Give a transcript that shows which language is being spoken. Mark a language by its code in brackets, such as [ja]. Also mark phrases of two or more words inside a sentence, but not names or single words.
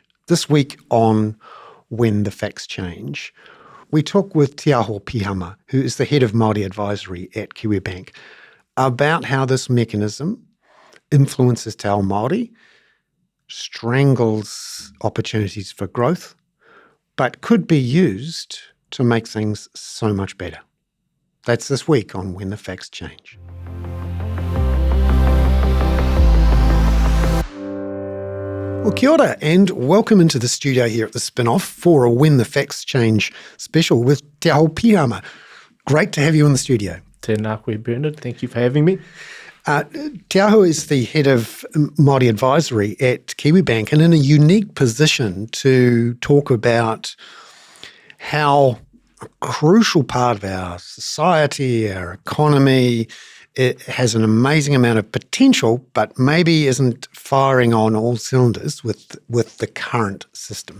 [en] This week on When the Facts Change, we talk with Teaho Pihama, who is the head of Māori advisory at Kiwibank, about how this mechanism influences [mi] Te Ao Māori, [en] strangles opportunities for growth, but could be used to make things so much better. That's this week on When the Facts Change. Well, [mi] kia ora, [en] and welcome into the studio here at the Spinoff for a When the Facts Change special with Teaho Pihama. Great to have you in the studio. [mi] Tēnā koe, Bernard. [en] Thank you for having me. Teaho is the head of Māori advisory at Kiwibank and in a unique position to talk about how a crucial part of our society, our economy, it has an amazing amount of potential, but maybe isn't firing on all cylinders with the current system.